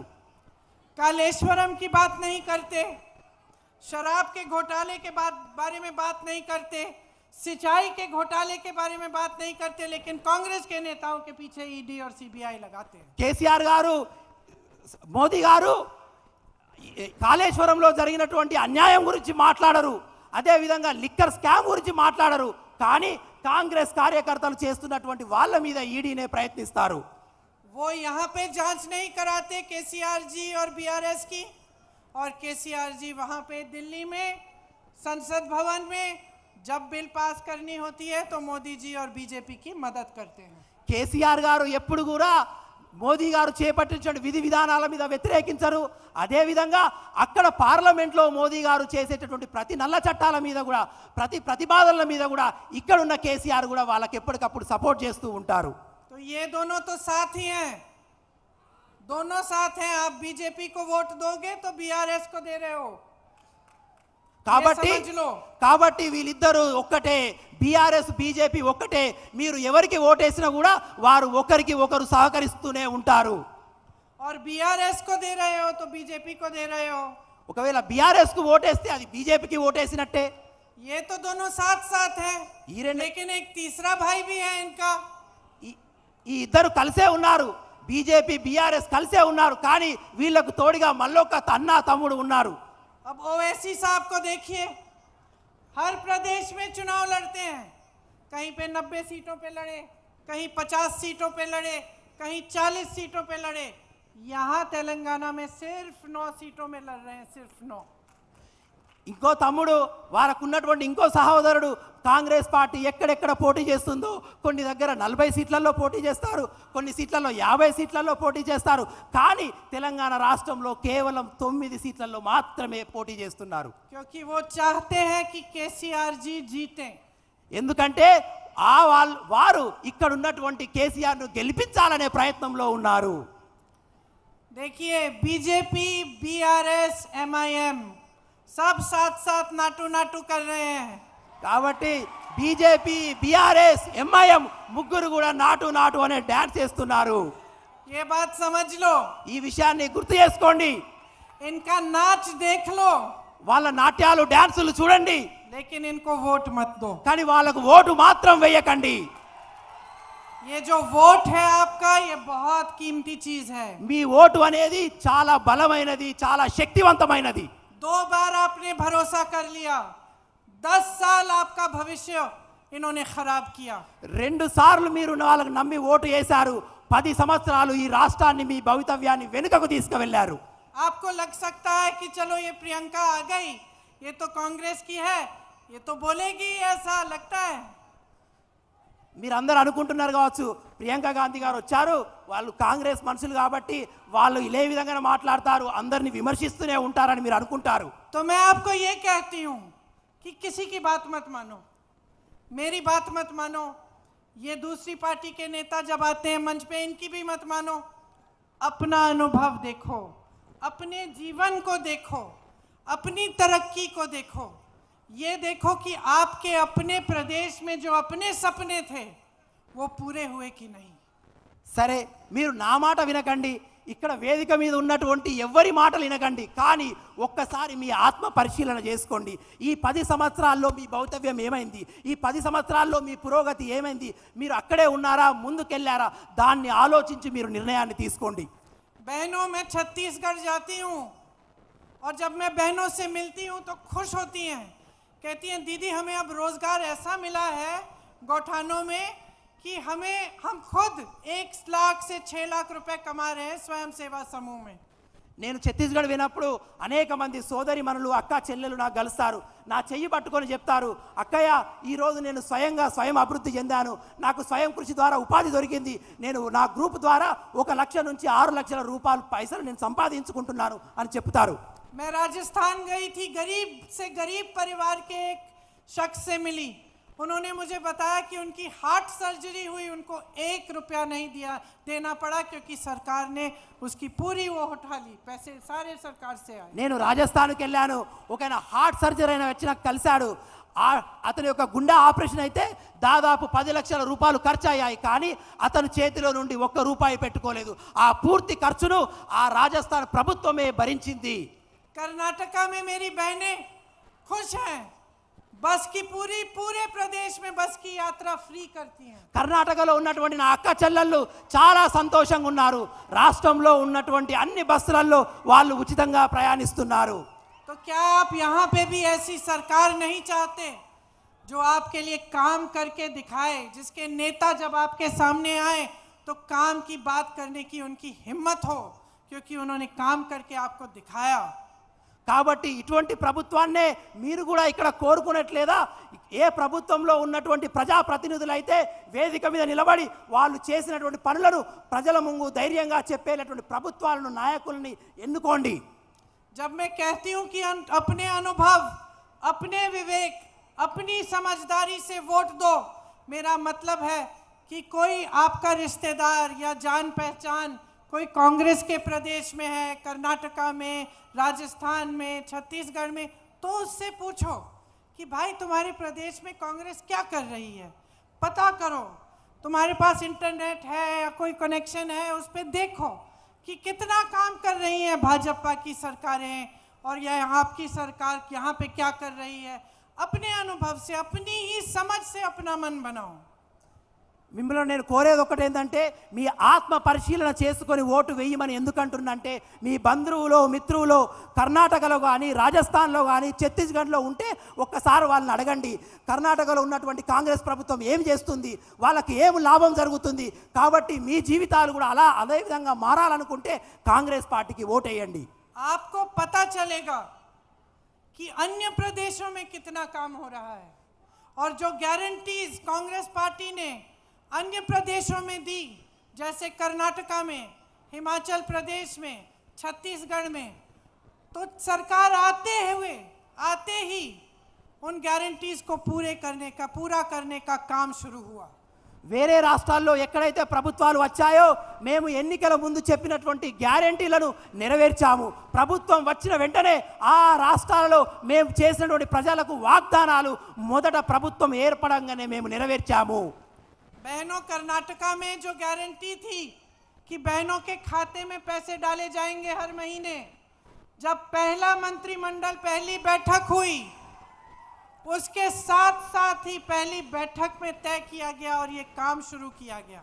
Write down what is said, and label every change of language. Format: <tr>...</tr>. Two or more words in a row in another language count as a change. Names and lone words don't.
<hi>कालेश्वरम की बात नहीं करते, शराब के घोटाले के बारे में बात नहीं करते, सिंचाई के घोटाले के बारे में बात नहीं करते, लेकिन कांग्रेस के नेताओं के पीछे ईडी और सीबीआई लगाते हैं.</hi> <te>కేసీఆర్ గారు మోదీ గారు కాళేశ్వరంలో జరిగినటువంటి అన్యాయం గురించి మాట్లాడరు, అదే విధంగా</te> <en>liquor scam</en> <te>గురించి మాట్లాడరు. కానీ కాంగ్రెస్ కార్యకర్తలు చేస్తున్నటువంటి వాళ్ళ మీద ఈడీనే ప్రయత్నిస్తారు.</te> <hi>वो यहाँ पे जांच नहीं कराते केसीआर जी और बीआरएस की, और केसीआर जी वहाँ पे दिल्ली में संसद भवन में जब बिल पास करनी होती है तो मोदी जी और बीजेपी की मदद करते हैं.</hi> <te>కేసీఆర్ గారు ఎప్పుడు కూడా మోదీ గారు చేపట్టించిన విధి విధానాల మీద వ్యతిరేకించరు. అదే విధంగా అక్కడ పార్లమెంట్లో మోదీ గారు చేసేటటువంటి ప్రతి నల్ల చట్టాల మీద కూడా ప్రతి ప్రతిపాదనల మీద కూడా ఇక్కడ ఉన్న కేసీఆర్ కూడా వాళ్ళకి ఎప్పటికప్పుడు సపోర్ట్ చేస్తూ ఉంటారు.</te> <hi>तो ये दोनों तो साथ ही हैं, दोनों साथ हैं. आप बीजेपी को वोट दोगे तो बीआरएस को दे रहे हो.</hi> <te>కాబట్టి వీళ్ళిద్దరూ ఒక్కటే, బీఆర్ఎస్ బీజేపీ ఒక్కటే. మీరు ఎవరికి ఓటేసినా కూడా వారు ఒకరికి ఒకరు సహకరిస్తూనే ఉంటారు.</te> <hi>और बीआरएस को दे रहे हो तो बीजेपी को दे रहे हो.</hi> <te>ఒకవేళ బీఆర్ఎస్ కు ఓటేస్తే అది బీజేపీకి ఓటేసినట్టే.</te> <hi>ये तो दोनों साथ साथ हैं, ये लेकिन एक तीसरा भाई भी है इनका.</hi> <te>ఈ ఇద్దరు కలిసే ఉన్నారు, బీజేపీ బీఆర్ఎస్ కలిసే ఉన్నారు. కానీ వీళ్ళకు తోడుగా మళ్ళొక అన్న తమ్ముడు ఉన్నారు.</te> <hi>अब ओवैसी साहब को देखिए, हर प्रदेश में चुनाव लड़ते हैं. कहीं पे 90 सीटों पे लड़े, कहीं 50 सीटों पे लड़े, कहीं 40 सीटों पे लड़े. यहाँ तेलंगाना में सिर्फ 9 सीटों में लड़ रहे हैं, सिर्फ 9.</hi> <te>ఇంకో తమ్ముడు వారికి ఉన్నటువంటి ఇంకో సహోదరుడు కాంగ్రెస్ పార్టీ ఎక్కడెక్కడ పోటీ చేస్తుందో కొన్ని దగ్గర 40 సీట్లలో పోటీ చేస్తారు, కొన్ని సీట్లలో 50 సీట్లలో పోటీ చేస్తారు. కానీ తెలంగాణ రాష్ట్రంలో కేవలం 9 సీట్లలో మాత్రమే పోటీ చేస్తున్నారు.</te> <hi>क्योंकि वो चाहते हैं कि केसीआर जी जीते.</hi> <te>ఎందుకంటే వారు ఇక్కడ ఉన్నటువంటి కేసీఆర్ ను గెలిపించాలనే ప్రయత్నంలో ఉన్నారు.</te> <hi>देखिए, बीजेपी बीआरएस एमआईएम सब साथ साथ नाटू नाटू कर रहे हैं.</hi> <te>కాబట్టి బీజేపీ బీఆర్ఎస్ ఎంఐఎం ముగ్గురు కూడా నాటు నాటు అనే డాన్స్ చేస్తున్నారు.</te> <hi>ये बात समझ लो,</hi> <te>ఈ విషయాన్ని గుర్తు చేసుకోండి.</te> <hi>इनका नाच देख लो,</hi> <te>వాళ్ళ నాట్యాలు డాన్సులు చూడండి,</te> <hi>लेकिन इनको वोट मत दो.</hi> <te>కానీ వాళ్ళకు ఓటు మాత్రం వేయకండి.</te> <hi>ये जो वोट है आपका, ये बहुत कीमती चीज है.</hi> <te>మీ ఓటు అనేది చాలా బలమైనది, చాలా శక్తివంతమైనది.</te> <hi>2 बार आपने भरोसा कर लिया, 10 साल आपका भविष्य इन्होंने खराब किया.</hi> <te>2 సార్లు మీరు వాళ్ళకు నమ్మి ఓటు వేశారు, 10 సంవత్సరాలు ఈ రాష్ట్రాన్ని మీ భవితవ్యాన్ని వెనుకకు తీసుకువెళ్లారు.</te> <hi>आपको लग सकता है कि चलो ये प्रियंका आ गई, ये तो कांग्रेस की है, ये तो बोलेगी, ऐसा लगता है.</hi> <te>మీరందరూ అనుకుంటున్నారు కావచ్చు ప్రియాంక గాంధీ గారు వచ్చారు, వాళ్ళు కాంగ్రెస్ మనుషులు కాబట్టి వాళ్ళు ఇదే విధంగా మాట్లాడతారు, అందరిని విమర్శిస్తూనే ఉంటారని మీరు అనుకుంటారు.</te> <hi>तो मैं आपको ये कहती हूँ कि किसी की बात मत मानो, मेरी बात मत मानो, ये दूसरी पार्टी के नेता जब आते हैं मंच पे इनकी भी मत मानो. अपना अनुभव देखो, अपने जीवन को देखो, अपनी तरक्की को देखो. ये देखो कि आपके अपने प्रदेश में जो अपने सपने थे वो पूरे हुए कि नहीं.</hi> <te>సరే, మీరు నా మాట వినకండి, ఇక్కడ వేదిక మీద ఉన్నటువంటి ఎవరి మాటలు వినకండి, కానీ ఒక్కసారి మీ ఆత్మ పరిశీలన చేసుకోండి. ఈ 10 సంవత్సరాల్లో మీ భవితవ్యం ఏమైంది, ఈ 10 సంవత్సరాల్లో మీ పురోగతి ఏమైంది, మీరు అక్కడే ఉన్నారా ముందుకెళ్ళారా, దాన్ని ఆలోచించి మీరు నిర్ణయాన్ని తీసుకోండి.</te> <hi>बहनों, मैं छत्तीसगढ़ जाती हूँ और जब मैं बहनों से मिलती हूँ तो खुश होती हैं, कहती हैं दीदी हमें अब रोजगार ऐसा मिला है गौठानों में कि हम खुद 1 लाख से 6 लाख रुपए कमा रहे हैं स्वयं सेवा समूह में.</hi> <te>నేను ఛత్తీస్గఢ్ వినప్పుడు అనేక మంది సోదరి మనులు అక్క చెల్లెలు నాకు కలుస్తారు, నా చెయ్యి పట్టుకొని చెప్తారు, అక్కయ్య ఈరోజు నేను స్వయం అభివృద్ధి చెందాను, నాకు స్వయం కృషి ద్వారా ఉపాధి దొరికింది, నేను నా గ్రూప్ ద్వారా 1 లక్ష నుంచి 6 లక్షల రూపాయలు పైసలు నేను సంపాదించుకుంటున్నాను అని చెప్తారు.</te> <hi>मैं राजस्थान गई थी, गरीब से गरीब परिवार के एक शख्स से मिली. उन्होंने मुझे बताया कि उनकी</hi> <en>heart surgery</en> <hi>हुई, उनको 1 रुपया नहीं देना पड़ा क्योंकि सरकार ने उसकी पूरी वो उठा ली, पैसे सारे सरकार से आए।</hi> <te>నేను రాజస్థాన్కి వెళ్ళాను, ఒక ఆయన</te> <en>heart surgery</en> <te>అయిన వచ్చి నాకు కలిశాడు. అతని యొక్క గుండె ఆపరేషన్ అయితే దాదాపు 10 లక్షల రూపాయలు ఖర్చు అయ్యాయి, కానీ అతను చేతిలో నుండి 1 రూపాయి పెట్టుకోలేదు. ఆ పూర్తి ఖర్చును ఆ రాజస్థాన్ ప్రభుత్వమే భరించింది.</te> <hi>कर्नाटका में मेरी बहनें खुश हैं, बस की पूरे प्रदेश में बस की यात्रा फ्री करती हैं।</hi> <te>కర్ణాటకలో ఉన్నటువంటి నా అక్క చెల్లెళ్ళు చాలా సంతోషంగా ఉన్నారు. రాష్ట్రంలో ఉన్నటువంటి అన్ని బస్సులలో వాళ్ళు ఉచితంగా ప్రయాణిస్తున్నారు.</te> <hi>तो क्या आप यहाँ पे भी ऐसी सरकार नहीं चाहते जो आपके लिए काम करके दिखाए, जिसके नेता जब आपके सामने आए तो काम की बात करने की उनकी हिम्मत हो, क्योंकि उन्होंने काम करके आपको दिखाया।</hi> <te>కాబట్టి ఇటువంటి ప్రభుత్వాన్నే మీరు కూడా ఇక్కడ కోరుకునట్లేదా? ఏ ప్రభుత్వంలో ఉన్నటువంటి ప్రజాప్రతినిధులు అయితే వేదిక మీద నిలబడి వాళ్ళు చేసినటువంటి పనులను ప్రజల ముందు ధైర్యంగా చెప్పేటటువంటి ప్రభుత్వాలను, నాయకుల్ని ఎన్నుకోండి.</te> <hi>जब मैं कहती हूं कि अपने अनुभव, अपने विवेक, अपनी समझदारी से वोट दो, मेरा मतलब है कि कोई आपका रिश्तेदार या जान पहचान कोई कांग्रेस के प्रदेश में है, कर्नाटका में, राजस्थान में, छत्तीसगढ़ में, तो उससे पूछो कि भाई तुम्हारे प्रदेश में कांग्रेस क्या कर रही है, पता करो। तुम्हारे पास इंटरनेट है या कोई कनेक्शन है, उस पर देखो कि कितना काम कर रही है भाजपा की सरकारें और यह आपकी सरकार यहाँ पे क्या कर रही है। अपने अनुभव से, अपनी ही समझ से अपना मन बनाओ।</hi> <te>మిమ్మల్ని నేను కోరేది ఒకటి ఏంటంటే, మీ ఆత్మ పరిశీలన చేసుకొని ఓటు వేయమని ఎందుకంటున్నంటే, మీ బంధువులు మిత్రులు కర్ణాటకలో కానీ, రాజస్థాన్లో కానీ, ఛత్తీస్గఢ్లో ఉంటే ఒక్కసారి వాళ్ళని అడగండి. కర్ణాటకలో ఉన్నటువంటి కాంగ్రెస్ ప్రభుత్వం ఏం చేస్తుంది, వాళ్ళకి ఏం లాభం జరుగుతుంది. కాబట్టి మీ జీవితాలు కూడా అదే విధంగా మారాలనుకుంటే కాంగ్రెస్ పార్టీకి ఓటేయండి.</te> <hi>आपको पता चलेगा कि अन्य प्रदेशों में कितना काम हो रहा है और जो गारंटीज कांग्रेस पार्टी ने अन्य प्रदेशों में दी, जैसे कर्नाटका में, हिमाचल प्रदेश में, छत्तीसगढ़ में, तो सरकार आते ही उन गारंटीज को पूरा करने का काम शुरू हुआ।</hi> <te>వేరే రాష్ట్రాల్లో ఎక్కడైతే ప్రభుత్వాలు వచ్చాయో మేము ఎన్నికల ముందు చెప్పినటువంటి గ్యారెంటీలను నెరవేర్చాము. ప్రభుత్వం వచ్చిన వెంటనే ఆ రాష్ట్రాలలో మేము చేసినటువంటి ప్రజలకు వాగ్దానాలు మొదట ప్రభుత్వం ఏర్పడంగానే మేము నెరవేర్చాము.</te> <hi>बहनों, कर्नाटका में जो गारंटी थी कि बहनों के खाते में पैसे डाले जाएंगे हर महीने, जब पहला मंत्रिमंडल पहली बैठक हुई, उसके साथ ही पहली बैठक में तय किया गया और ये काम शुरू किया गया।</hi>